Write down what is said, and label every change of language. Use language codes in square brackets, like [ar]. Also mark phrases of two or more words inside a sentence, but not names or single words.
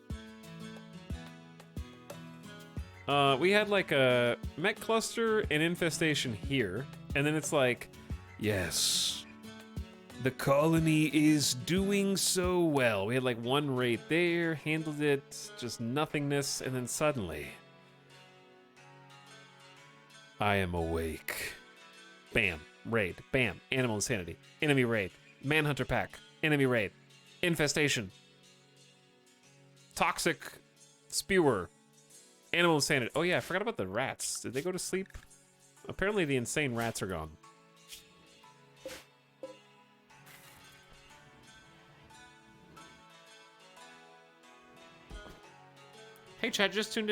[en] We had like a mech cluster and infestation here, and then it's like, yes, the colony is doing so well. We had like 1 raid there, handled it, just nothingness, and then suddenly, I am awake. Bam, raid, bam, animal insanity, enemy raid, manhunter pack, enemy raid, infestation, toxic spewer, animal insanity. Oh yeah, I forgot about the rats. Did they go to sleep? Apparently the insane rats are gone. Hey chat, just tuned in.